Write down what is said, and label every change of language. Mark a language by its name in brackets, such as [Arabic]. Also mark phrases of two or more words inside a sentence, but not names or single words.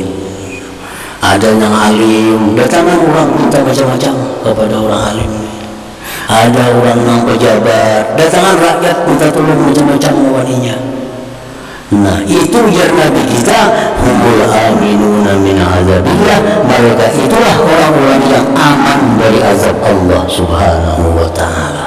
[Banjar] Ada yang alim, datangan orang minta macam-macam kepada orang alim. Ada orang yang pejabat, datangan rakyat minta tolong macam-macam waninya. [Indonesian] Nah, itu ya Nabi kita, [Arabic] humul aminuna min azabillah. [Indonesian] Mereka itulah orang-orang yang aman dari azab Allah [Arabic] Subhanahu wa ta'ala.